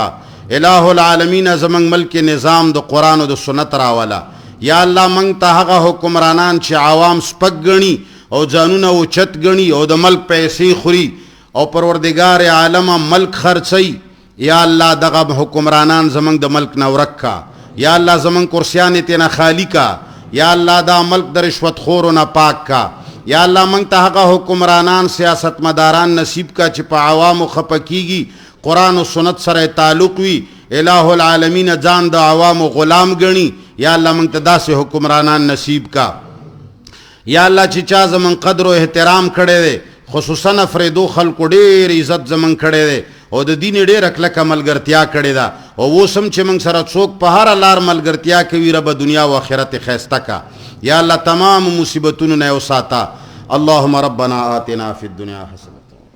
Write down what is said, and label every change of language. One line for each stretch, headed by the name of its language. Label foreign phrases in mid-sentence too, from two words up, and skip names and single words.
Arabic: الہ العالمین
Pashto: زمنګ ملک نظام د قرآن او د سنت راولا. یا الله منګ ته هغه حکمرانان چې عوام سپک ګڼي او ځانونه اوچت ګڼي او د ملک پیسې خوري او پروردگار عالم ملک خرڅي، یا الله دغه حکمرانان زمنګ د ملک نه ورک کا. یا الله زمنګ کرسیان تینا خالی کا. یا الله دا ملک د رشوت خورو نه پاک کا. یا الله منګ ته هغه حکمرانان سیاست مداران نصیب کا چې په عوامو خپکیږي، قرآن و سنت سره تعلق وي،
Arabic: الہ العالمین
Pashto: ځان د عوامو غلام ګڼي. یا الله منګ ته داسې حکمرانان نصیب کا. یا الله چې چا زمون قدر او احترام کړی دی، خصوصا افریدو خلکو ډېر عزت زمون کړی دی او د دین ډېره کلکه ملګرتیا کړې ده، او اوس هم چې موږ سره څوک په هره لار ملګرتیا کوي، رب دنیا و آخرت ښایسته کا. یا الله تمام مصیبتونو نه وساته.
Arabic: اللهم ربنا آتنا فی الدنیا حسنه